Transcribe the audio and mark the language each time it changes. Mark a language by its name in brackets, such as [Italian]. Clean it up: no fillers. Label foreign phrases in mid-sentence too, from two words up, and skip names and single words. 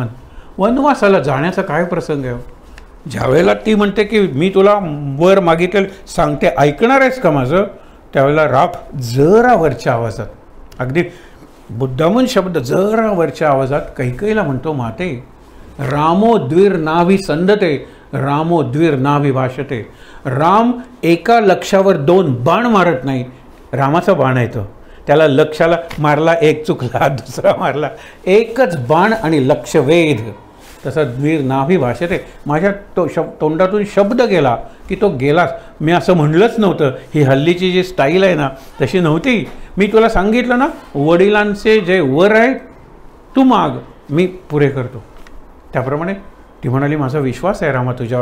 [Marathi] वनवासाला जाण्याचा काय प्रसंग आहे? ज्यावेळेला ती म्हणते की मी तुला वर मागितलं सांगते, ऐकणार आहेस का माझं? त्यावेळेला राम जरा वरच्या आवाजात, अगदी बुद्धामून शब्द जरा वरच्या आवाजात कैकेयीला म्हणतो, माते [Sanskrit] रामो द्विर नाभि संदते, रामो द्विर नाभि भाषते. [Marathi] राम एका लक्ष्यावर 2 बाण मारत नाही. रामाचा बाण आहे तो, त्याला लक्ष्याला मारला, एक चुकला, दुसरा मारला, एकच बाण आणि लक्ष्यवेध. तसा [Sanskrit] द्विर नाभि भाषते. [Marathi] माझ्या तोंडातून शब्द गेला की तो गेलाच. मी असं म्हणलंच नव्हतं. ही हल्लीची जी स्टाईल आहे ना तशी नव्हती. मी तुला सांगितलं ना, वडिलांचे जे वर आहे तू माग, मी पुरे करतो. त्याप्रमाणे ती म्हणाली, माझा विश्वास आहे रामा तुझ्यावर.